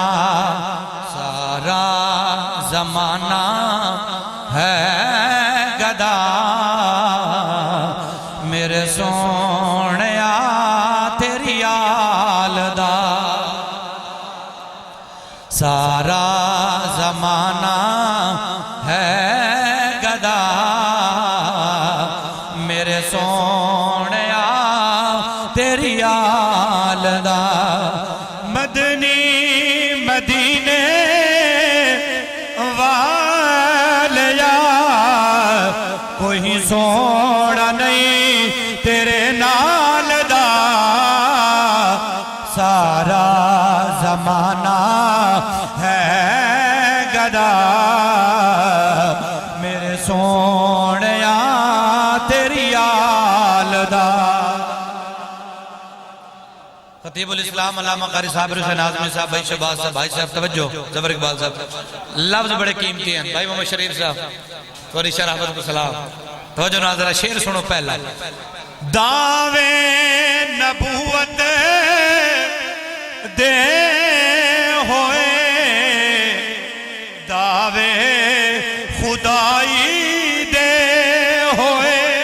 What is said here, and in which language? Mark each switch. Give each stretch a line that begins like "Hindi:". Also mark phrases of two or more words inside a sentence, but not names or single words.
Punjabi: سارا زمانہ ہے گدا میرے سونیا تیری آل دا. سارا زمانہ ہے گدا میرے سونیا تیری آل دا. مدنی مدینے والیا کوئی سونا نہیں تیرے نال دا. سارا زمانہ ہے گدا میرے سونیا تیری آل دا.
Urdu: خطیب الاسلام علامہ قاری صاحب حسین اعظمی صاحب بھائی شہباز صاحب بھائی صاحب توجہ زبر اقبال صاحب لفظ بڑے قیمتی ہیں. بھائی محمد شریف صاحب توری شرافت کو سلام. توجہ ناظرہ شعر سنو پہلا.
Punjabi: دعوے نبوت دے ہوئے دعوے خدائی دے ہوئے.